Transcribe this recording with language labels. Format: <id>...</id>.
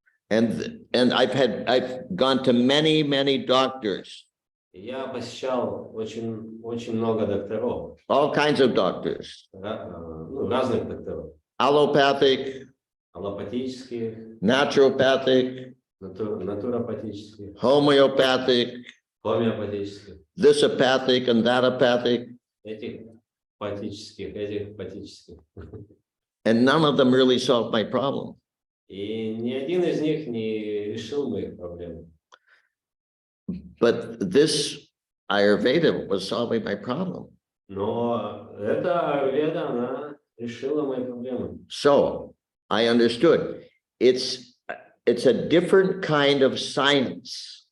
<en>And I've gone to many doctors.</en> <ru>Я посещал очень много докторов.</ru> <en>All kinds of doctors.</en> <ru>Ну, разных докторов.</ru> <en>Allopathic,</en> <ru>Аллопатических,</ru> <en>naturopathic,</en> <ru>натуропатических,</ru> <en>homeopathic,</en> <ru>гомеопатических,</ru> <en>this apathic and that apathic.</en> <ru>этих патических.</ru> <en>And none of them really solved my problem.</en> <ru>И ни один из них не решил моих проблем.</ru> <en>But this Ayurveda was solving my problem.</en> <ru>Но эта аюрведа, она решила мои проблемы.</ru> <en>So I understood. It's a different kind of science.</en>